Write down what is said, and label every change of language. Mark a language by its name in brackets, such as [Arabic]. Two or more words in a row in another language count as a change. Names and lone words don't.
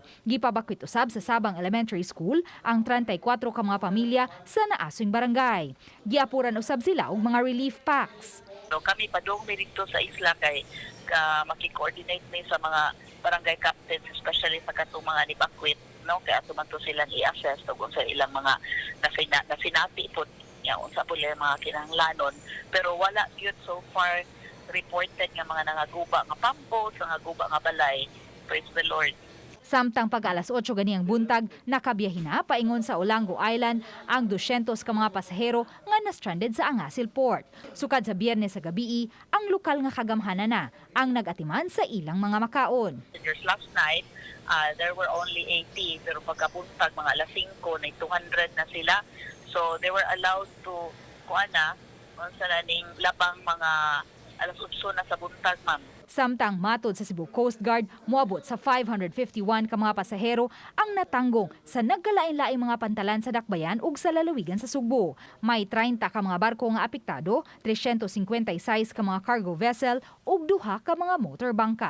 [Cebuano] Gipabakwit usab sa Sabang Elementary School ang 34 ka mga pamilya sa naasong barangay. Giapuran usab sila og mga relief packs. So kami padung dito sa isla kay maki-coordinate ni sa mga barangay captains, especially sa katong mga nibakwit, no, kay ato man to sila i-assess tungkol sa ilang mga nasinati po niya unsa po mga kinahanglanon, pero wala yun [English] so far reported [Cebuano] nga mga nangaguba nga pampo, nangaguba nga balay. [English] Praise the Lord. [Cebuano] Samtang pag alas 8 gani ang buntag, nakabiyahe na paingon sa Olango Island ang 200 ka mga pasahero nga na-stranded sa Angasil Port. Sukad sa Biyernes sa gabi, ang lokal nga kagamhanan na ang nag-atiman sa ilang mga makaon. [English] Just last night, there were only 80, [Cebuano] pero pagkabuntag mga alas 5 na 200 na sila. [English] So they were allowed to [Cebuano] sa naning labang mga alas 8 na sa buntag, ma'am. Samtang matod sa Cebu Coast Guard, moabot sa 551 ka mga pasahero ang natanggong sa nagkalain-laing mga pantalan sa Dakbayan ug sa lalawigan sa Sugbo. May 30 ka mga barko nga apektado, 356 ka mga [English] cargo vessel [Cebuano] ug 2 ka mga motorbangka.